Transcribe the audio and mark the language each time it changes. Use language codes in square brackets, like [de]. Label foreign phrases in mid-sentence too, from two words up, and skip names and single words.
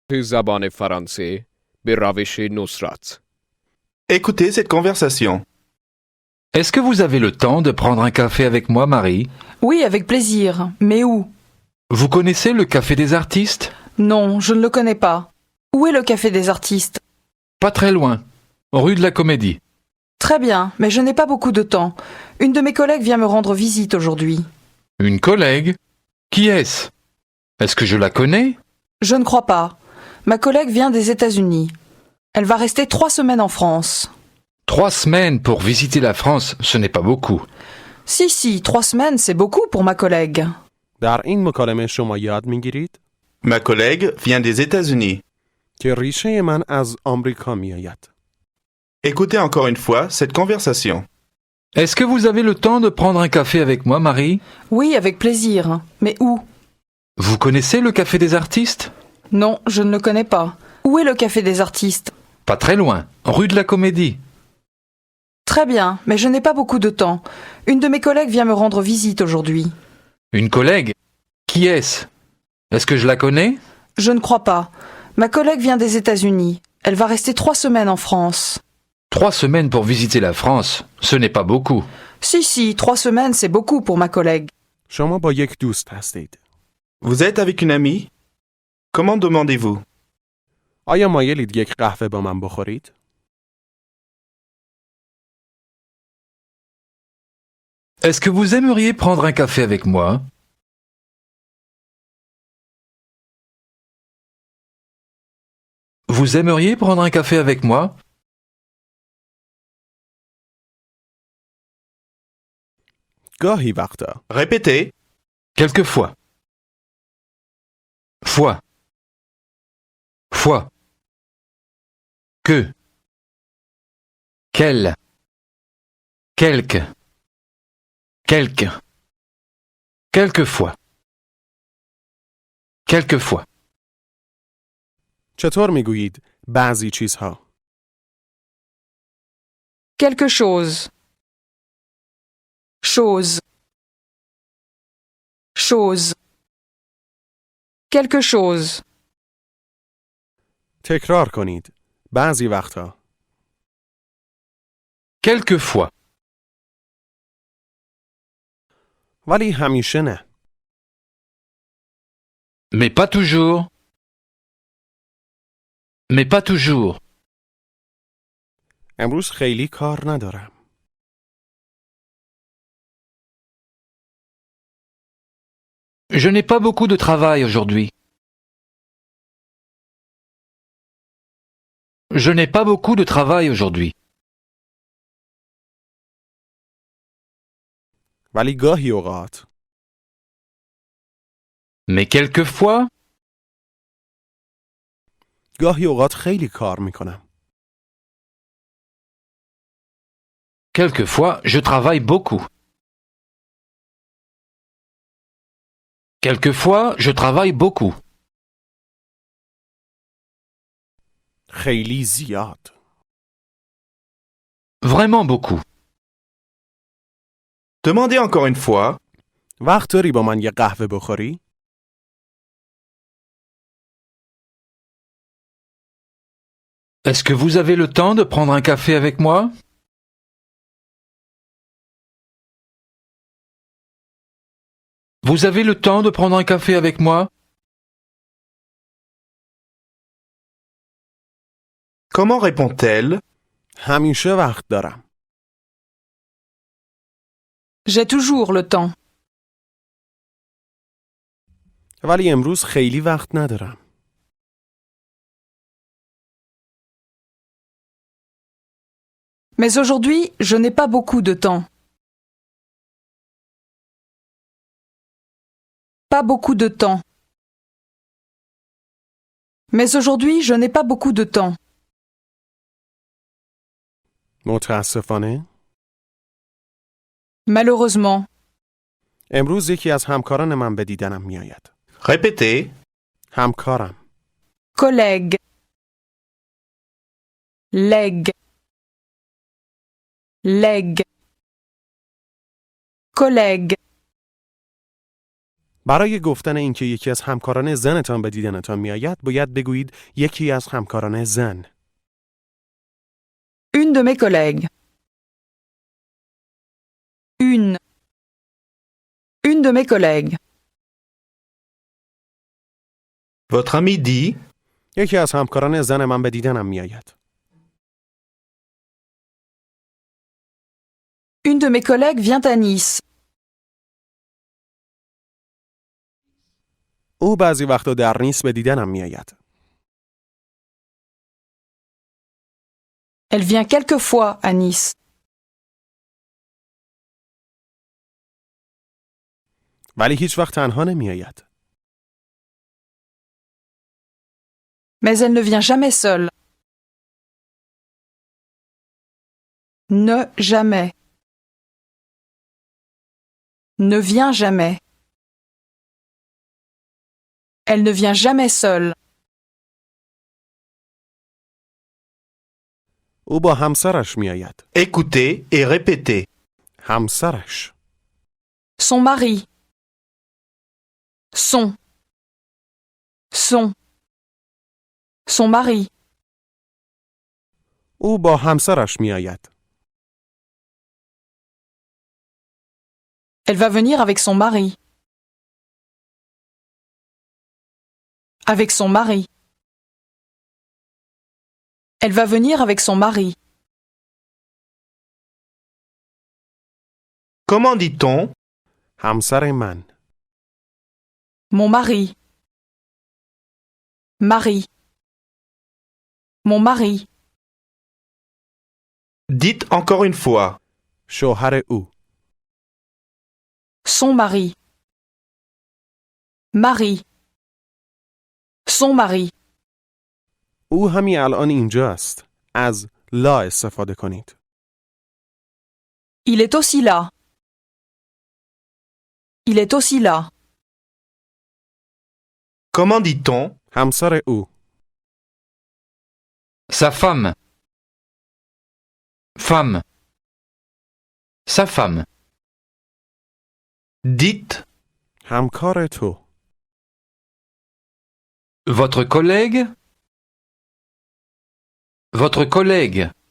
[fa] زبان فرانسه به روش نصرت. [fr] Écoutez cette conversation. Est-ce que vous avez le temps de prendre un café avec moi, Marie? Oui, avec plaisir. Mais où? Vous connaissez le Café des Artistes? Non, je ne le connais pas. Où est le café des artistes? Pas très loin, rue de la Comédie. Très bien, mais je n'ai pas beaucoup de temps. Une de mes collègues vient me rendre visite aujourd'hui. Une collègue? Qui est-ce? Est-ce que je la connais? Je ne crois pas. Ma collègue vient des États-Unis. Elle va rester 3 semaines en France. 3 semaines pour visiter la France, ce n'est pas beaucoup. Si, 3 semaines, c'est beaucoup pour ma collègue. [fa] در این مکالمه شما یاد میگیرید [fr] Ma collègue vient des États-Unis. [fa] که ریشه من از آمریکا میآید. [fr] Écoutez encore une fois cette conversation. Est-ce que vous avez le temps de prendre un café avec moi, Marie? Oui, avec plaisir. Mais où? Vous connaissez le Café des Artistes? Non, je ne le connais pas. Où est le café des artistes? Pas très loin, rue de la Comédie. Très bien, mais je n'ai pas beaucoup de temps. Une de mes collègues vient me rendre visite aujourd'hui. Une collègue? Qui est-ce? Est-ce que je la connais? Je ne crois pas. Ma collègue vient des États-Unis. Elle va rester 3 semaines en France. 3 semaines pour visiter la France, ce n'est pas beaucoup. Si, 3 semaines, c'est beaucoup pour ma collègue. [fa] شما با یک دوست هستید. [fr] Vous êtes avec une amie? Comment demandez-vous? [fa] آیا مایلید یک قهوه با من بخورید؟ [fr] Est-ce que vous aimeriez prendre un café avec moi? Vous aimeriez prendre un café avec moi? [fa] گاهی وقتا. [fr] Répétez. Quelquefois. Fois. Fois. Que. Quel. Quelque. Quelque. Quelquefois. Quelquefois. [fa] چطور میگویید بعضی چیزها؟ [fr] Quelque chose. Chose. Chose. Quelque chose. [fa] تکرار کنید. بعضی وقتا. [fr] Quelquefois. [fa] ولی همیشه نه. [fr] Mais pas toujours. Mais pas toujours. [fa] امروز خیلی کار ندارم. [fr] Je n'ai pas beaucoup de travail aujourd'hui. Je n'ai pas beaucoup de travail aujourd'hui. [fa] ولی گاهی اوقات. [fr] Mais quelquefois, [fa] گاهی اوقات خیلی کار میکنم. [fr] quelquefois, je travaille beaucoup. Quelquefois, je travaille beaucoup. [fa] خیلی زیاد. [fr] Vraiment beaucoup. Demandez encore une fois. [fa] وقت داری با من یه قهوه بخوری؟ [fr] Est-ce que vous avez le temps de prendre un café avec moi? Vous avez le temps de prendre un café avec moi? Comment répond-elle? [fa] همیشه وقت دارم. [fr] J'ai toujours le temps. [fa] ولی امروز خیلی وقت ندارم. [fr] Mais aujourd'hui, je n'ai pas beaucoup de temps. Pas beaucoup de temps. Mais aujourd'hui, je n'ai pas beaucoup de temps. [fa] متاسفانه [fr] Malheureusement. [fa] امروز یکی از همکاران من به دیدنم میآید. [fr] Répétez. [fa] همکارم. [fr] Collègue. Legs. Legs. Collègue. [fa] برای گفتن اینکه یکی از همکاران زنتان به دیدنتان میآید باید بگویید یکی از همکاران زن. [fr] Une de mes collègues. Une. Une de mes collègues. Votre ami dit [fa] یکی از همکاران زن من به دیدنم میآید. [fr] Une de mes collègues vient à Nice. [fa] او بعضی وقتا در نیس به دیدنم میآید. [fr] Elle vient quelquefois à Nice. ولی هیچ وقت تنها نمیآید. Mais elle ne vient jamais seule. Ne jamais. Ne vient jamais. Elle ne vient jamais seule. [fa] او با همسرش میآید. [fr] écoutez et répétez. [fa] همسرش. [fr] Son mari. Son. Son. Son mari. [fa] او با همسرش میآید. [fr] Elle va venir avec son mari. Avec son mari. Elle va venir avec son mari. Comment dit-on [fa] همسر من. [fr] Mon mari. Mari. Mon mari. Dites encore une fois. [fa] شوهر او. [fr] Son mari. Mari. Son mari. [fa] او همین الان اینجاست. از لا استفاده کنید. [fr] Il est aussi là. Il est aussi là. Comment dit-on [fa] همسر او. [fr] Sa femme. Femme. Sa femme. Dites [fa] همکار تو. [fr] Votre collègue. Votre collègue.